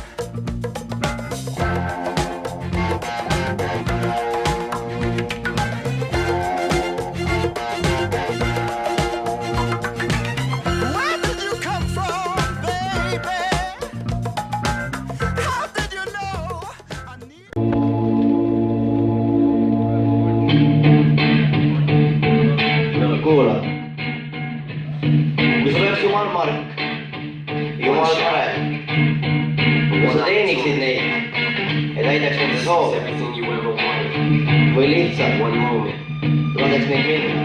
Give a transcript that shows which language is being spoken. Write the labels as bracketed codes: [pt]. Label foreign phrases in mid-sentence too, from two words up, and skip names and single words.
[en] Where did you come from, baby? How did you know I need... [et] kuula, kui sul oleks jumal Mark, jumal Kare, kas sa teeniksid neid ja täidaks nende soove või lihtsalt laseks neid minna?